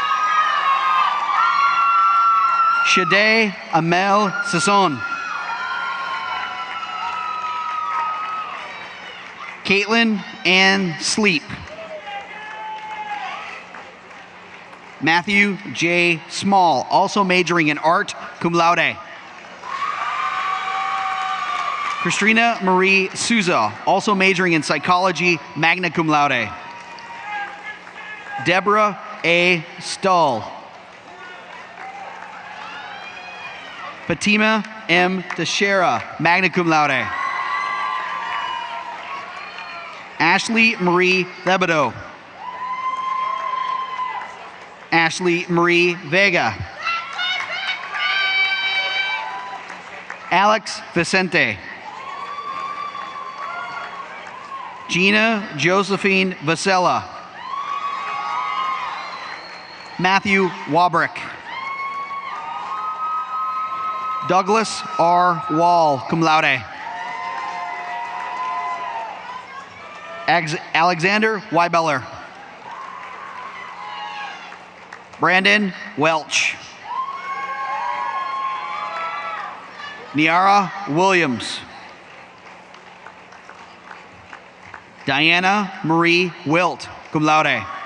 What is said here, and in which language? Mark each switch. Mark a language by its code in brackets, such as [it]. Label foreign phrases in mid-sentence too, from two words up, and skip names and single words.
[en] Shade Amel Sasson. Caitlin Ann Sleep. Matthew J. Small, also majoring in art, [la] cum laude. [en] Christina Marie Souza, also majoring in psychology, [la] magna cum laude. [en] Deborah A. Stull. Fatima M. [la] Teixeira, magna cum laude. [en] Ashley Marie Lebedeau. Ashley Marie Vega. Alex Vicente. Gina Josephine Vasella. Matthew Wabrick. Douglas R. Wall, [la] cum laude. [en] Alexander Weibeller. Brandon Welch. Niara Williams. Diana Marie Wilt, [la] cum laude.